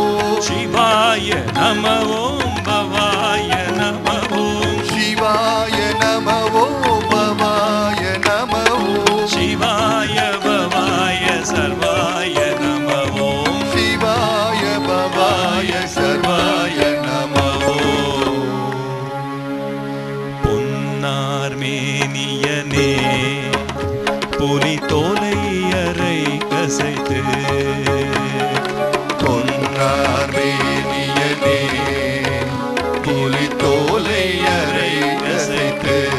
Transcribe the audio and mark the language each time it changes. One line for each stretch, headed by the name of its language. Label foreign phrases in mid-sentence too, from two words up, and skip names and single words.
Sanskrit: शिवाय नमः ॐ भवाय नमः ॐ शिवाय नमः ॐ भवाय नमः ॐ शिवाय भवाय सर्वाय नमः ॐ शिवाय भवाय सर्वाय नमः ॐ
Tamil: பொன்னார்மேனியனே புலித்தோலை அரை கசைத்து பொன்னார்மேனியனே புலித்தோலை அரை கசைத்து